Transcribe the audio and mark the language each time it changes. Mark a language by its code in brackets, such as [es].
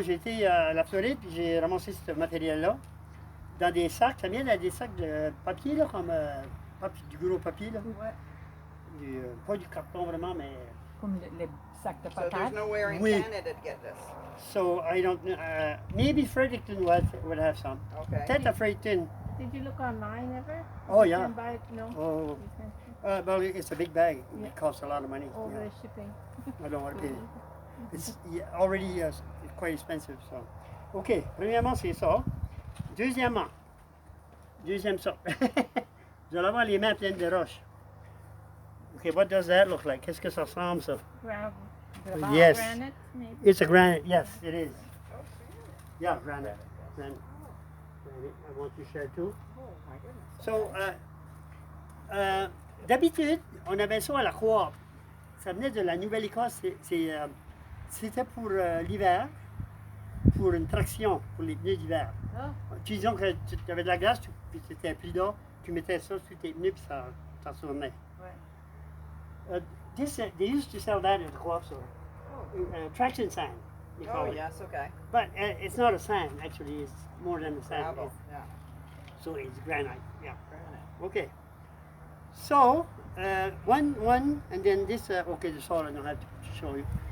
[fr] J'ai été à la Floride, puis j'ai ramassé ce matériel-là dans des sacs. Ça vient dans des sacs de papier, là, comme du gros papier, là. Ouais. Pas du carton vraiment, mais... Comme les sacs de [en] So there's [fr] patates? [en] nowhere in [fr] Oui. [en] Canada to get this. So I don't know. Maybe Fredericton would have some. Okay. [fr] Peut-être à Fredericton. [en] Did you look online ever? Oh, You yeah. can buy it? No. Oh, You can't. well, it's a big bag. Yeah. It costs a lot of money. All Yeah. the shipping. I don't want to pay. It's already quite expensive. So, OK. [fr] Premièrement, c'est ça. Deuxième sorte. Vous allez avoir les mains pleines de roches. [en] OK, what does that look like? [fr] Qu'est-ce que ça ressemble, ça? [en] Gravel. Yes. Granite, maybe. It's a granite. Yes, it is. Yeah, granite. Granite. I want to share too. Oh my goodness. [fr] So, d'habitude, on avait ça à la coop. Ça venait de la Nouvelle-Écosse. C'était pour l'hiver, pour une traction, pour les pneus d'hiver. Ah. Disons que tu avais de la glace, puis c'était plus d'eau, tu mettais ça sur tes pneus, puis ça tournait. Ouais. [en] They used to sell that at the co-op store. Traction sand, they call Oh, it. yes, okay. But it's not a sand, actually. It's more than a sand. Gravel, yeah. So it's granite, yeah. Granite. Okay. So, one, and then this, okay, the soil I don't have to show you.